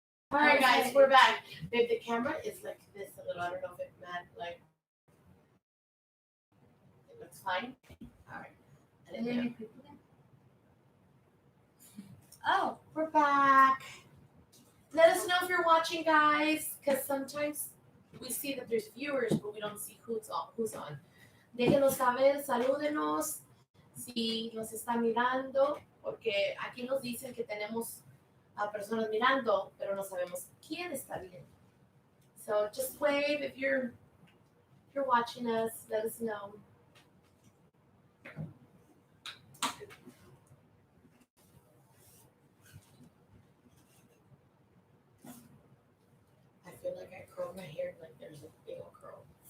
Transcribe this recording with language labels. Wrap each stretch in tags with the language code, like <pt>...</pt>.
<en>All right, guys, we're back. Babe, the camera is like this a little. I don't know if it meant like it looks fine. All right. I didn't know. Oh, We're back. Let us know if you're watching, guys, because sometimes we see that there's viewers, but we don't see who's on.</en> <es>Déjenos saber, salúdenos si nos están mirando, porque aquí nos dicen que tenemos a personas mirando, pero no sabemos quién está viendo.</es> <en>So just wave if you're watching us. Let us know. I feel like I curled my hair like there's a big old curl.</en>